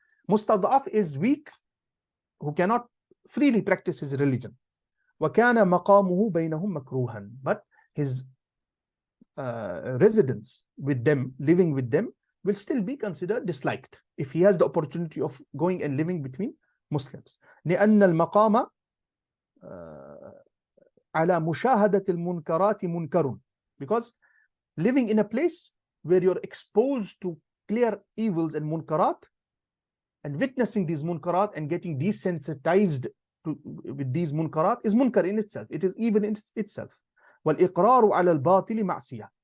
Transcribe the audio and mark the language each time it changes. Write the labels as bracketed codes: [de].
[en] Mustad'af is weak, who cannot freely practice his religion. [ar] وَكَانَ مَقَامُهُ بَيْنَهُمْ مَكْرُوهًا. [en] But his residence with them, living with them, will still be considered disliked if he has the opportunity of going and living between Muslims. [ar] لأن المقام على مشاهدة المنكرات منكر. [en] Because living in a place where you're exposed to clear evils and munkarat, and witnessing these munkarat and getting desensitized with these munkarat is munkar in itself. It is evil in itself. [ar] وَالْإِقْرَارُ عَلَى الْبَاطِلِ مَعْصِيَةٌ.